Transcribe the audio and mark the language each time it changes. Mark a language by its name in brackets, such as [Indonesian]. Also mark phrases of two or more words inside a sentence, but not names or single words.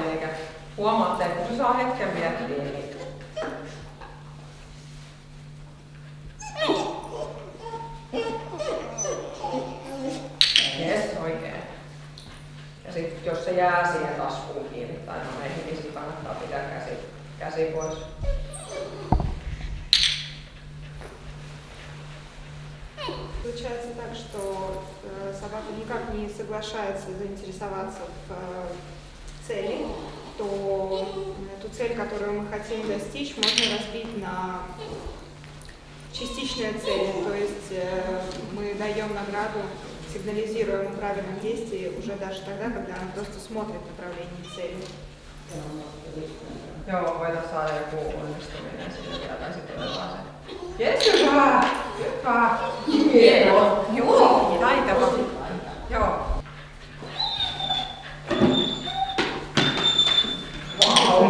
[Finnish] Eli huomaatte, että kun se saa hetken miettiä, niin jes, oikein. Ja sitten jos se jää siihen taskuun kiinni tai meihin, niin sitten kannattaa pitää käsi pois. [Russian] Получается так, что собака никак не соглашается заинтересоваться в цели, то эту цель, которую мы хотим достичь, можно разбить на частичные цели. То есть мы даем награду, сигнализируем о правильном действии уже даже тогда, когда она просто смотрит направление цели. [Finnish] Joo, voitaisiin saada joku onnistuminen sinne vielä tai sitten otetaan se. Jes, hyvä! Hyvä! Hieno! Joo, taitava. Joo. Wow!